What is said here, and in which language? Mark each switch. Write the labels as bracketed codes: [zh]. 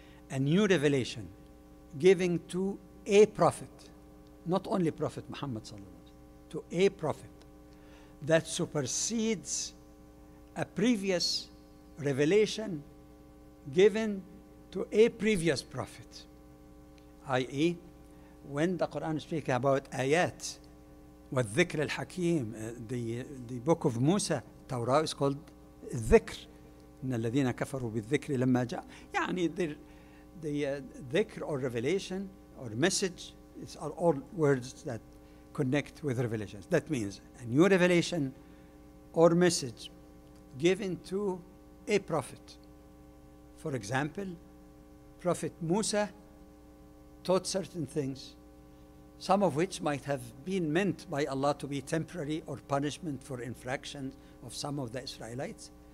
[en] A new revelation giving to a prophet, not only Prophet Muhammad sallallahu to a prophet, that supersedes a previous revelation given to a previous prophet. I.e., when the Quran speaks about ayat, [ar] والذكر الحكيم, [en] the book of Musa, Torah is called الذكر. [ar] إن الذين كفروا بالذكر لما جاء. [en] يعني the dhikr or revelation or message are all words that connect with revelations. That means a new revelation or message given to a prophet. For example, Prophet Musa taught certain things, some of which might have been meant by Allah to be temporary or punishment for infractions of some of the Israelites.